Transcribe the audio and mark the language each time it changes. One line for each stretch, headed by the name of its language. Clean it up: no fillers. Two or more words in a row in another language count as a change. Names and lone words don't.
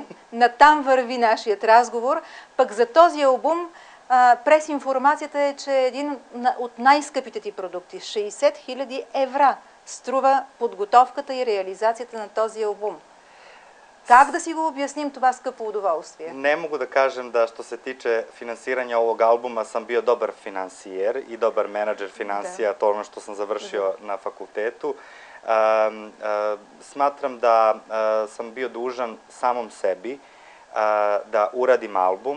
Bulgarian: Натам върви нашият разговор. Пък за този албум през информацията е, че един от най-скъпите ти продукти, 60 000 евро, струва подготовката и реализацията на този албум. Как да си го обясним това скъпо удоволствие?
Serbian: Ne mogu da kažem da što se tiče finansiranja ovog albuma sam bio dobar finansijer i dobar menadžer financija, to ono što sam završio na fakultetu. Smatram da sam bio dužan samom sebi da uradim album.